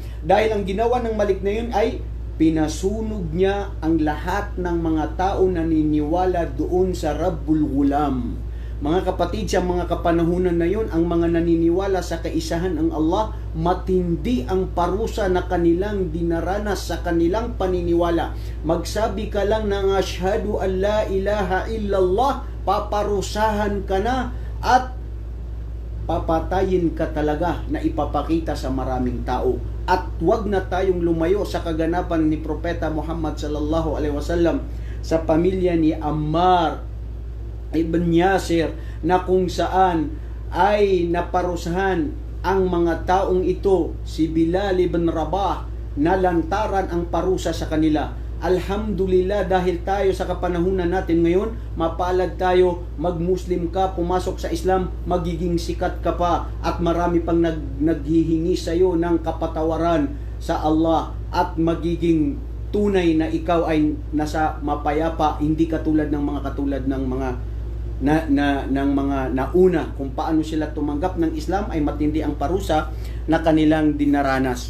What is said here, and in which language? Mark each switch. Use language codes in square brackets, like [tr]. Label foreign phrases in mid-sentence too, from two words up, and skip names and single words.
[tl] Dahil ang ginawa ng Malik na yun ay pinasunog niya ang lahat ng mga tao na naniniwala doon sa Rabbul Gulam. Mga kapatid, sa mga kapanahunan na yun, ang mga naniniwala sa kaisahan ng Allah, matindi ang parusa na kanilang dinaranas sa kanilang paniniwala. Magsabi ka lang ng [ar] أشهد أن لا إله إلا الله, [tl] paparusahan ka na at papatayin ka talaga na ipapakita sa maraming tao. At wag na tayong lumayo sa kaganapan ni Propeta Muhammad [ar] صلى الله عليه وسلم [tl] sa pamilya ni Ammar ibn Yasir na kung saan ay naparusahan ang mga taong ito, si Bilal ibn Rabah, na lantaran ang parusa sa kanila. Alhamdulillah, dahil tayo sa kapanahunan natin ngayon, mapalad tayo, mag-Muslim ka, pumasok sa Islam, magiging sikat ka pa at marami pang naghihingi sa iyo ng kapatawaran sa Allah at magiging tunay na ikaw ay nasa mapayapa, hindi katulad ng mga ng mga nauna kung paano sila tumanggap ng Islam ay matindi ang parusa na kanilang dinaranas.